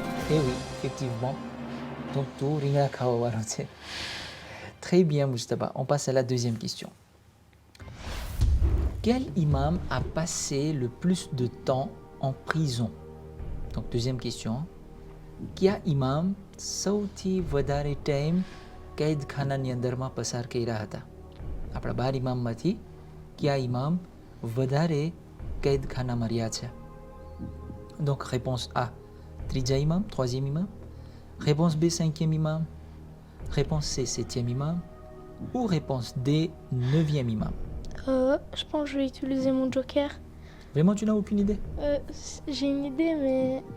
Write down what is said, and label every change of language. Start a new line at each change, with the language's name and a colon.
French: Eh oui, effectivement. Donc tout ringla kawawaro. Très bien Mujtaba. On passe à la deuxième question. Quel imam a passé le plus de temps en prison? Donc deuxième question.
Gujarati: Kya imam સૌથી વધારે time કેદખાનાની અંદરમાં પસાર કર્યા હતા? આપણા 12 ઇમામમાંથી કયા ઇમામ વધારે કેદખાનામાં રહ્યા છે?
French: Donc réponse A,
Gujarati: ત્રીજા
French: imam, troisième imam. Réponse B, cinquième imam. Réponse C, septième imam. Ou réponse D, neuvième imam. Je pense que je vais utiliser mon joker. Vraiment, tu n'as aucune idée? J'ai une idée, mais